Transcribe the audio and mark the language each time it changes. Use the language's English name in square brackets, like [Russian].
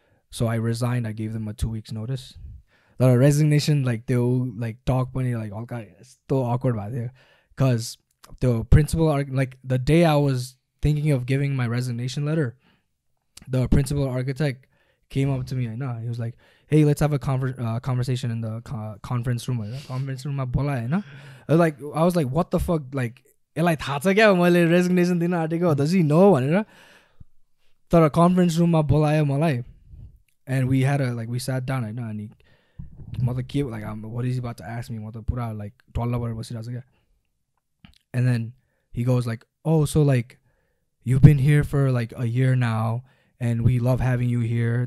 [English] So I resigned. I gave them a 2 weeks notice. The resignation, like they like talk पनि like all kind so awkward about it, because the principal like the day I was thinking of giving my resignation letter, the principal architect came up to me. I know he was like, "Hey, let's have a conversation in the conference room." [Nepali] Conference room ma bola हैन. [English] I was like, "What the fuck?" [Nepali] Like, यसलाई थाहा छ क्या मैले resignation दिन आँटेको, [English] does he know [Nepali] भनेर. तर conference room मा बोलायो मलाई, [English] and we had we sat down [Nepali] हैन, अनि मतलब के [English] like what is he about to ask me, [Nepali] मतलब पुरा like टल्ल परेर बसिरहेको छ क्या. [English] And then he goes like, "Oh, so like you've been here for like a year now, and we love having you here.